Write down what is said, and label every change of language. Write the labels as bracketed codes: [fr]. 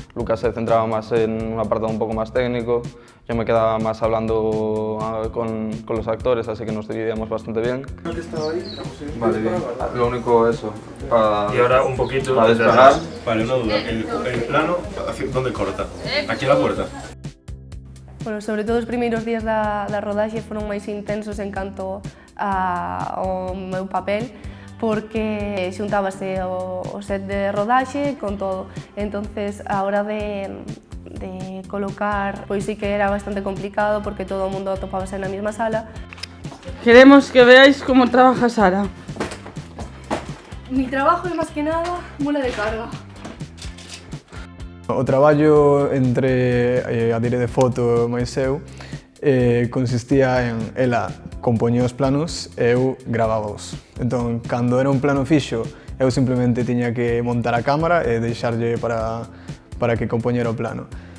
[es] Lucas se centraba más en un apartado un poco más técnico, yo me quedaba más hablando con los actores, así que nos dividíamos bastante bien. Vale, bien. Lo único eso, Y ahora un poquito para despegar. Vale, una duda, el plano, ¿dónde corta? ¿Aquí en la puerta? [gl] Bueno, sobre todo os primeiros días da rodaxe foron máis intensos en canto ao meu papel, porque xuntábase o set de rodaxe con todo. Entonces, a hora de colocar, pois sí que era bastante complicado porque todo o mundo atopábase na mesma sala. [es] Queremos que veáis cómo trabaja Sara. Mi trabajo [gl] é máis que nada mula de carga. O traballo entre a dire de foto máis eu consistía en ela compoñía os planos e eu gravábaos. Entón, cando era un plano fixo, eu simplemente tiña que montar a cámara e deixarlle para que compoñera o plano.